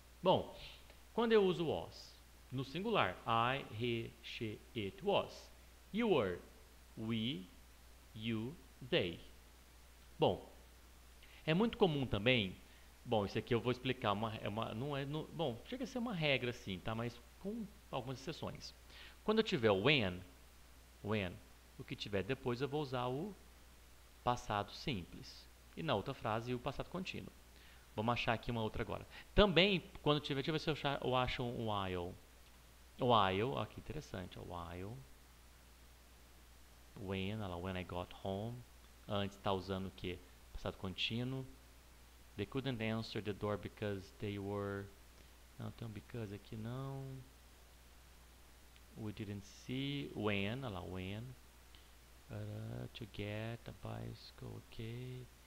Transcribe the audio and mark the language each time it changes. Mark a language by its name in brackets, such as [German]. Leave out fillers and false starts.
[Portuguese] Bom, quando eu uso was no singular, I, he, she, it was. [English] You were, we, you, they. [Portuguese] Bom, é muito comum também. Bom, isso aqui eu vou explicar. Bom, chega a ser uma regra assim, tá? Mas com algumas exceções. Quando eu tiver o when, o que tiver depois eu vou usar o passado simples. E na outra frase o passado contínuo. Vamos achar aqui uma outra agora. Também, quando tiver, deixa eu ver se eu acho um while. While, ó, que interessante. While. When I got home. Antes está usando o que? Passado contínuo. [English] They couldn't answer the door because they were... [Portuguese] Não, tem um because aqui não. We didn't see. [English] When, olha lá, when. To get a bicycle, ok.